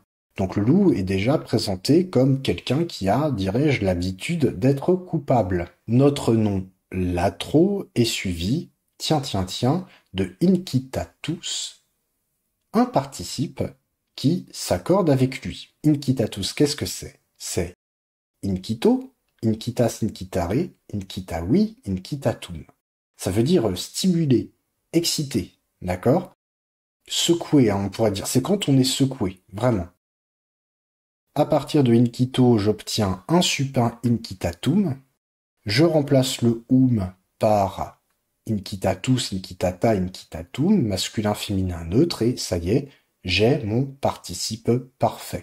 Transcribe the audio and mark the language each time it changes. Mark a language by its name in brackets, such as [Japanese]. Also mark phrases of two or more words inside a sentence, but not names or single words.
[French] Donc le loup est déjà présenté comme quelqu'un qui a, dirais-je, l'habitude d'être coupable. Notre nom latro est suivi, tiens, de incitatus, un participe qui s'accorde avec lui. Incitatus, qu'est-ce que c'est? [Latin] C'est incito, incitas, incitare, incitavi, incitatum. [French] Ça veut dire stimuler, exciter, d'accord? Secouer, hein, on pourrait dire. C'est quand on est secoué, vraiment. À partir de incito, j'obtiens un supin incitatum. Je remplace le par [Latin] incitatus, incitata, incitatum, [French] masculin, féminin, neutre, et ça y est, j'ai mon participe parfait.